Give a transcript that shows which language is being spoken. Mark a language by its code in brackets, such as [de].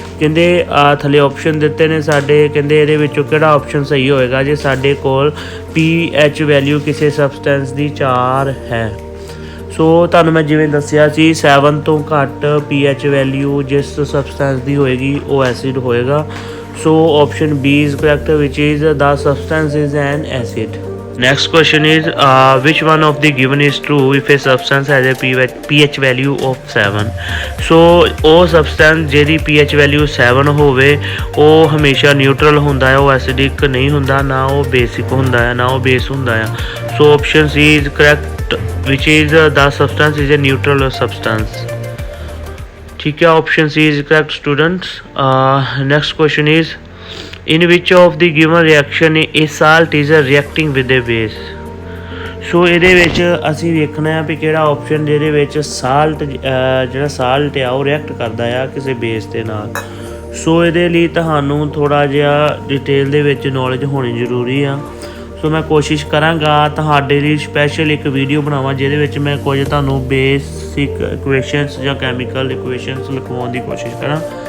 [pa] ਕਹਿੰਦੇ ਥੱਲੇ ਆਪਸ਼ਨ ਦਿੱਤੇ ਨੇ ਸਾਡੇ, ਕਹਿੰਦੇ ਇਹਦੇ ਵਿੱਚੋਂ ਕਿਹੜਾ ਆਪਸ਼ਨ ਸਹੀ ਹੋਏਗਾ ਜੇ ਸਾਡੇ ਕੋਲ pH ਵੈਲਿਊ ਕਿਸੇ ਸਬਸਟੈਂਸ ਦੀ 4 ਹੈ। ਸੋ ਤੁਹਾਨੂੰ ਮੈਂ ਜਿਵੇਂ ਦੱਸਿਆ ਸੀ 7 ਤੋਂ ਘੱਟ pH ਵੈਲਿਊ ਜਿਸ ਸਬਸਟੈਂਸ ਦੀ ਹੋਏਗੀ ਉਹ ਐਸਿਡ ਹੋਏਗਾ। [en] So option B is correct which is the substance is an acid. Next question is which one of the given is true if a substance has a pH value of 7। [pa] ਸੋ ਉਹ substance ਜਿਹਦੀ pH value 7 ਹੋਵੇ ਉਹ ਹਮੇਸ਼ਾ neutral ਹੁੰਦਾ ਹੈ, ਉਹ acidic ਨਹੀਂ ਹੁੰਦਾ, ਨਾ ਉਹ ਬੇਸਿਕ ਹੁੰਦਾ ਹੈ, ਨਾ ਉਹ ਬੇਸ ਹੁੰਦਾ ਆ। [en] So option C is correct which is the substance is a neutral substance. [pa] ਠੀਕ ਹੈ, [en] Option C is correct students. Next question is in which of the given reaction a salt is reacting with a base। [pa] ਸੋ ਇਹਦੇ ਵਿੱਚ ਅਸੀਂ ਵੇਖਣਾ ਆ ਵੀ ਕਿਹੜਾ option ਜਿਹਦੇ ਵਿੱਚ ਜਿਹੜਾ ਸਾਲਟ ਆ ਉਹ ਰਿਐਕਟ ਕਰਦਾ ਆ ਕਿਸੇ ਬੇਸ ਦੇ ਨਾਲ। ਸੋ ਇਹਦੇ ਲਈ ਤੁਹਾਨੂੰ ਥੋੜ੍ਹਾ ਜਿਹਾ ਡਿਟੇਲ ਦੇ ਵਿੱਚ ਨੌਲੇਜ ਹੋਣੀ ਜ਼ਰੂਰੀ ਆ। ਸੋ ਮੈਂ ਕੋਸ਼ਿਸ਼ ਕਰਾਂਗਾ ਤੁਹਾਡੇ ਲਈ ਸਪੈਸ਼ਲ ਇੱਕ ਵੀਡੀਓ ਬਣਾਵਾਂ ਜਿਹਦੇ ਵਿੱਚ ਮੈਂ ਕੁਝ ਤੁਹਾਨੂੰ ਬੇਸਿਕ ਇਕੁਏਸ਼ਨਸ ਜਾਂ ਕੈਮੀਕਲ ਇਕੁਏਸ਼ਨਸ ਲਿਖਵਾਉਣ ਦੀ ਕੋਸ਼ਿਸ਼ ਕਰਾਂ।